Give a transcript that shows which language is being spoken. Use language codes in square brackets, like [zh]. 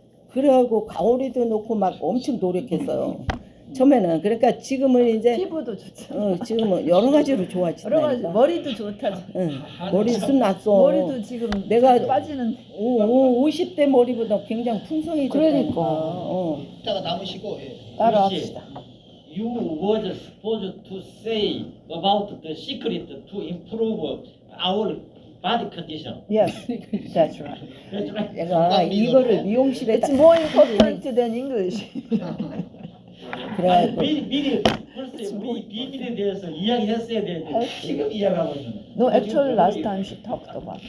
[ko] 그래갖고 가오리도 넣고 막 엄청 노력했어요. 처음에는. 그러니까 지금은 이제 피부도 좋죠. 지금은 여러 가지로 여러 가지 좋아진다니까. 머리도 좋다. 응. 머리숱 났어. 머리도 지금 내가 빠지는. 50대 머리보다 굉장히 풍성해졌다니까. 그러니까. 이따가 남으시고. 예. 따라합시다. [en] You were supposed to say about the secret to improve our body condition. Yes, that's right. That's right. [ko] 내가 이거를 미용실에다 [en] It's more important than English. [ko] 그래가지고 미리 벌써 우리 비밀에 대해서 이야기했어야 되는데 지금 이야기하고 있는. [en] No, actually last time she talked about.